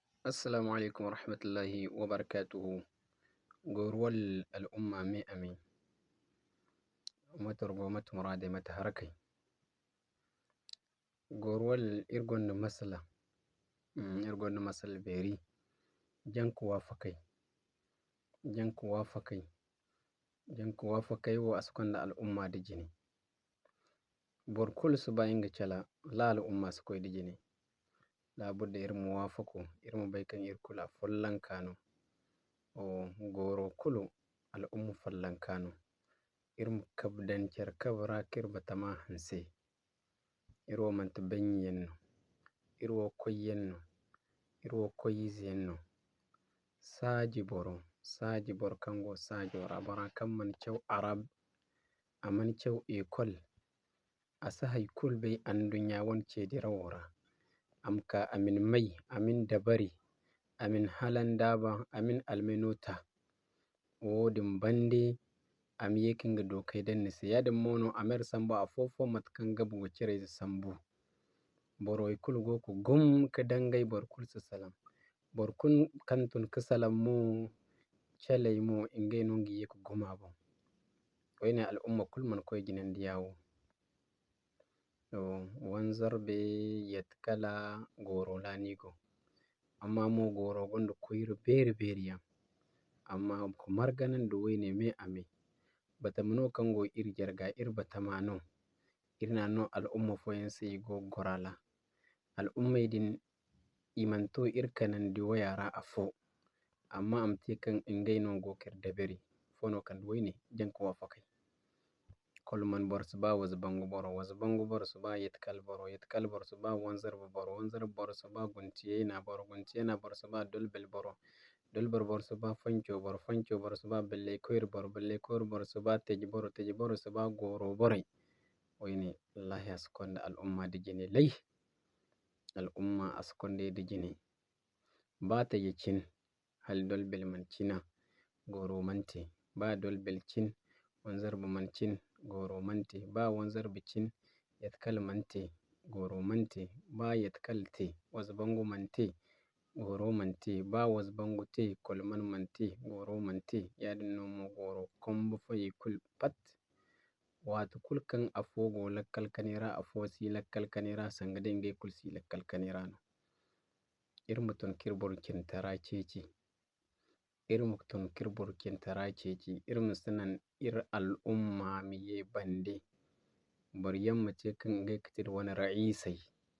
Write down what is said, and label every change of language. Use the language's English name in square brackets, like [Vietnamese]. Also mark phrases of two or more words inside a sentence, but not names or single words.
[Arabic] Assalamu alaikum warahmatullahi wabarakatuhu. [Zarma] Goruwal al'umma me ame matar gwamnati murade mata harkai. Goruwal irgon masala, irgon masal beri janku wafakai wo askonda al'umma da jini. Borkul su ba inga chala la al'umma su koy da jini. La budda irmu wafako irmu baikan irkula follan kano. O goro kulu al'ummu follan kano. Irmu kabdan cer kabra kirba tama hanse. Irwo manta banyi yenno. Irwo koy yenno. Irwo koyizi yenno. Saji bor kango saji wara bara kam man cew arab aman cew ekol asa haykul bai an dunya wan cedira wora. Amka amin mai, amin dabari, amin halan daba, amin almenota. Wodin bande am yekinga dokai dannise yadin mono amer sambo afofo matkan gabu wacire sambu. Boro ikul goku gum kadangai borkul salam. Borkun kantun kasalam mo calai mo ingai nungi yeku gumabo. Wayne al'umma kulman koy jinandi yawo. Wanzar be yatkala goro lanigo. Amma mo goro gondo koyru beri yam. Amma ko marganan do wayne me ame. Batamno kango ir jarga ir batamano. Irna no al'umma foyense go gorala. Al'ummai din imanto irkanandi wayara afo. Amma amte kan ingai no go kirdaberi. Fono kan wayne janku wafakai. Kolman borsuba wazbangu boro suba yetkal borsuba wanzar borsuba guntiyena borsuba dolbel borsuba fancho borsuba belle koyr borsuba teji borsuba goro borai. Wayne wallahi askonda al'umma da jini lai. Al'umma askonde da jini. Ba teji cin hal dolbel man cina goro mante. Ba dolbel cin wanzar man cin goro mante. Ba wanzar cin yatkal mante goro mante. Ba yatkal te wazbangu mante goro mante. Ba wazbangu te kolman mante goro mante. Yadin nomo goro kombo fayi kul pat. Watu kulkan afogo lakkal kanera afosi lakkal kanera sangade ingai kulsi lakkal kanera no. Irmutun kirbor kintara ceci. Irmutun kirbor kintara ceci. Irmusunan ir al'umma miye bande. Bor yamma ce kan ingai kitir wani ra'isai.